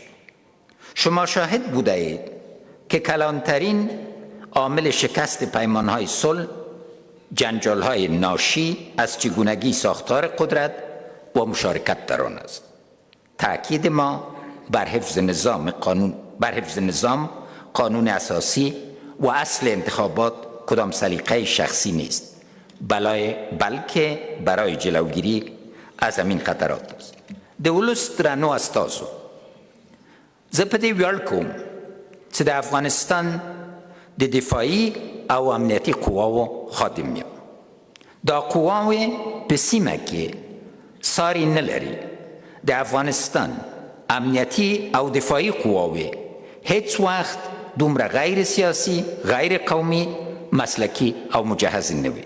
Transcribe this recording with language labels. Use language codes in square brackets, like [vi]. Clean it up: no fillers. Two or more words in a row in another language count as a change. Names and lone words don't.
[fa] شما شاهد بوده اید که کلانترین عامل شکست پیمانهای صلح جنجال‌های ناشی از چگونگی ساختار قدرت و مشارکت در آن است. تأکید ما بر حفظ نظام قانون اساسی و اصل انتخابات کدام سلیقه شخصی نیست بلکه برای جلوگیری از همین خطرات است. [ps] د ولس درنو استازو زه په دې ویاړ کوم چې د افغانستان د دفاعي او امنیتي قواو خادم یم. دا قواوې په سیمه کې ساری نه لري. د افغانستان امنیتي او دفاعي قواوې هیڅ وخت دومره غیر سیاسی، غیر قومي، مسلکی او مجهز نه وي.